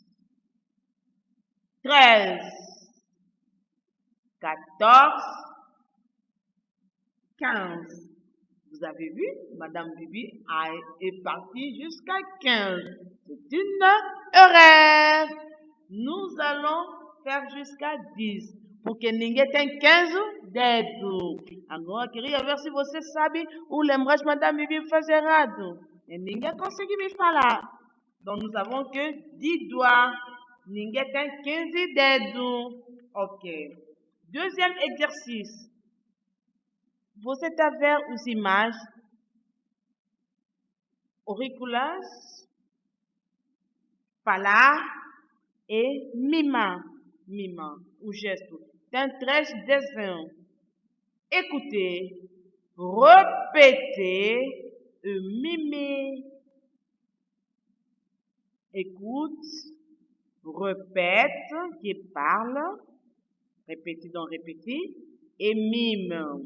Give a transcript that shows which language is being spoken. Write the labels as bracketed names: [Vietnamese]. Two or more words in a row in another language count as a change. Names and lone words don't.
[French] 13. 14. 15. Vous avez vu, Madame Bibi est partie jusqu'à 15. C'est une erreur. Nous allons faire jusqu'à 10. [Portuguese] porque ninguém tem 15 dedos. Agora, queria ver se você sabe ou lembrar de Madame Bibi faz errado. E ninguém consegue me falar. [French] Donc, nous avons que 10 doigts. [Portuguese] Ninguém tem 15 dedos. Ok. [French] Deuxième exercice. [Portuguese] Você está vendo as imagens auriculares, falar e mimar. Mimar, o gesto. Tem 3 desenhos. [French] Écoutez, répétez et mimez. Écoute, répète, qui parle, répétez donc répétez, et mime.